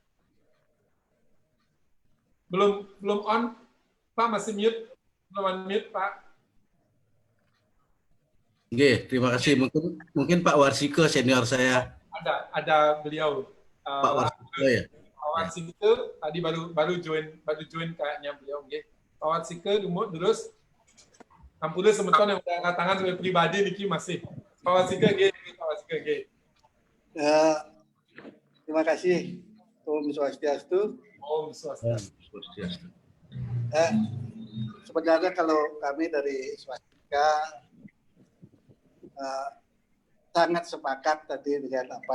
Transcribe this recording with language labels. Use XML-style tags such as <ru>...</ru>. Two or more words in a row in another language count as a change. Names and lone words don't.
<id>Belum on, Pak masih mute, belum unmute Pak. Oke, terima kasih. Mungkin Pak Warsiko senior saya. Ada beliau. Pak Warsiko ya. Pak Warsiko tadi baru join kayaknya beliau. Pak Warsiko terus. Ampun semeton yang udah angkat tangan sebagai pribadi Niki masih. Pak Warsiko Pak Warsiko Terima kasih.</id> <sa>Om Swastiastu. Om Swastiastu.</sa> <id>Sebenarnya kalau kami dari Swastika sangat sepakat tadi dengan apa</id>